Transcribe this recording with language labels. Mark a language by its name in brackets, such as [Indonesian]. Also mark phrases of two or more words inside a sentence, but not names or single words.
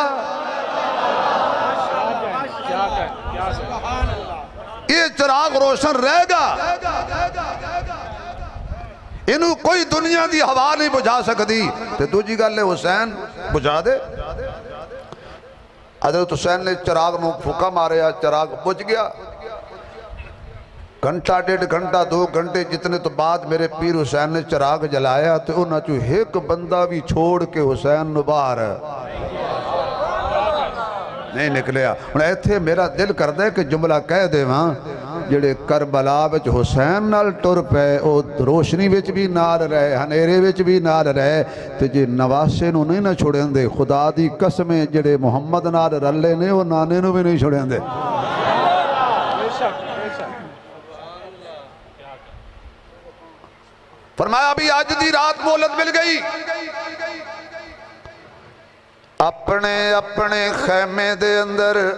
[Urdu] یہ چراغ روشن رہے گا. [Punjabi] انہوں کوئی دنیا دی ہوا نہیں بجھا سکتی. تے دوجی گل ہے حسین بجھا دے. حضرت حسین نے چراغ نو پھوکا ماریا چراغ بجھ گیا. گھنٹہ 1.5 گھنٹہ 2 گھنٹے جتنے تو بعد میرے پیر حسین نے چراغ جلایا تو انہاں چو ایک بندہ بھی چھوڑ کے حسین نو باہر نہیں نکلیا. انہیں ایتھے میرا دل کر دے کہ جملہ کہہ دے وہاں جڑے کربلا وچ حسین نال ٹر پے او روشنی وچ بھی نال رہے ہنیرے وچ بھی نال رہے تے جے نواسے نو نہیں نہ چھوڑیں دے خدا دی قسمیں جڑے محمد نال رلے نے وہ نانے نو بھی نہیں چھوڑیں دے فرمایا ابھی آج دی رات مہلت مل گئی اپنے اپنے خیمے دے اندر